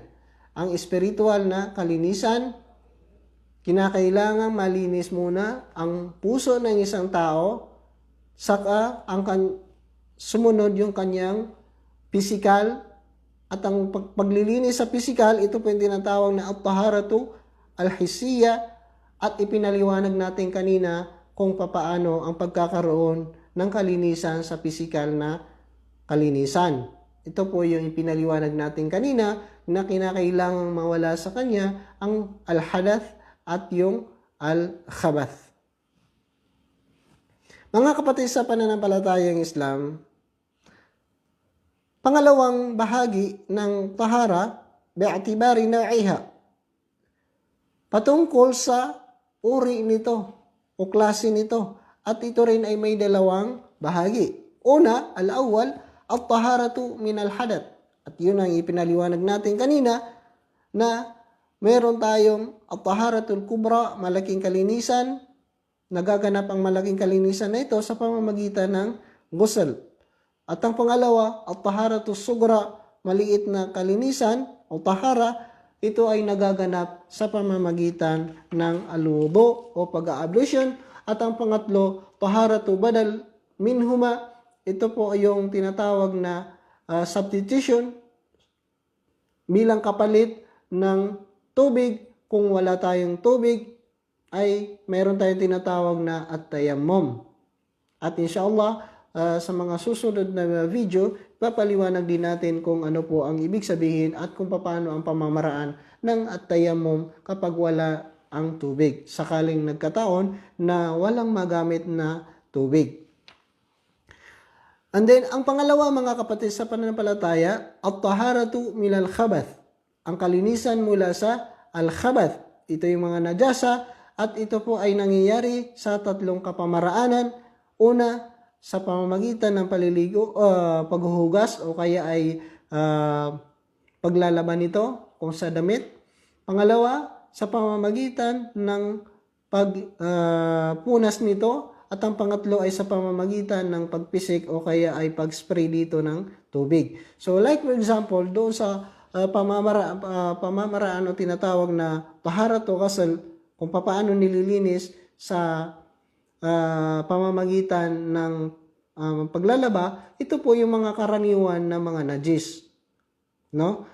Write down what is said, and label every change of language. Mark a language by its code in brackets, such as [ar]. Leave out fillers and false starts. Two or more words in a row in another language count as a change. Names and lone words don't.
[tl] Ang spiritual na kalinisan, kinakailangan malinis muna ang puso ng isang tao, saka sumunod yung kanyang physical, at ang paglilinis sa physical, ito po yung tinatawag na [ar] الطهارة الحسية, [tl] at ipinaliwanag natin kanina kung papaano ang pagkakaroon ng kalinisan sa physical na kalinisan. Ito po yung ipinaliwanag natin kanina na kinakailangang mawala sa kanya ang al-hadath at yung al-khabath. Mga kapatid sa pananampalatayang Islam, pangalawang bahagi ng tahara, [ar] باعتبار نوعها, [tl] patungkol sa uri nito o klase nito. At ito rin ay may dalawang bahagi. Una, [ar] الأول، الطهارة من الحدث. [tl] At yun ang ipinaliwanag natin kanina na meron tayong [ar] الطهارة الكبرى, [tl] malaking kalinisan. Nagaganap ang malaking kalinisan na ito sa pamamagitan ng ghusl. At ang pangalawa, [ar] الطهارة الصغرى, [tl] maliit na kalinisan o tahara, ito ay nagaganap sa pamamagitan ng al-wudu o pag-a-ablution. At ang pangatlo, [ar] طهارة بدل منهما, [tl] ito po ay yung tinatawag na substitution bilang kapalit ng tubig. Kung wala tayong tubig, ay mayroon tayong tinatawag na at-tayammum. At inshallah, sa mga susunod na video, papaliwanag din natin kung ano po ang ibig sabihin at kung paano ang pamamaraan ng at-tayammum kapag wala ang tubig, sakaling nagkataon na walang magamit na tubig. [en] And then, [tl] ang pangalawa mga kapatid sa pananampalataya, [ar] الطهارة من الخبث, [tl] ang kalinisan mula sa al-khabath. Ito yung mga najasa at ito po ay nangyayari sa tatlong kapamaraanan. Una, sa pamamagitan ng paliligo, paghuhugas o kaya ay paglalaban nito kung sa damit. Pangalawa, sa pamamagitan ng pagpunas nito at ang pangatlo ay sa pamamagitan ng pagpisik o kaya ay pag-spray dito ng tubig. [en] So like for example, [tl] doon sa pamamaraan o tinatawag na [ar] طهارة غسل, [tl] kung paano nililinis sa pamamagitan ng paglalaba, ito po yung mga karaniwan na mga najis. No?